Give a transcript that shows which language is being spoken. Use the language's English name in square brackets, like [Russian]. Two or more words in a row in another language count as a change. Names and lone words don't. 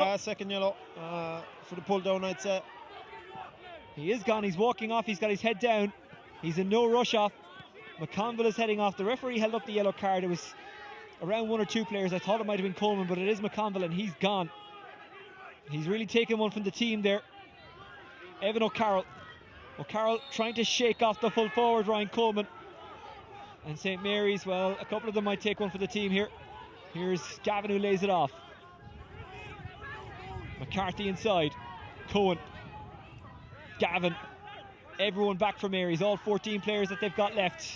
[English] Yeah, second yellow for the pull down, I'd say. He is gone, he's walking off, he's got his head down. He's in no rush off. McConville is heading off. The referee held up the yellow card. It was around 1 or 2 players. I thought it might have been Coleman, but it is McConville and he's gone. He's really taken one from the team there. Evan O'Carroll. O'Carroll trying to shake off the full forward Ryan Coleman. And St Mary's, well, a couple of them might take one for the team here. Here's Gavin who lays it off. McCarthy inside. Cohen. Gavin. Everyone back for Mary's. All 14 players that they've got left.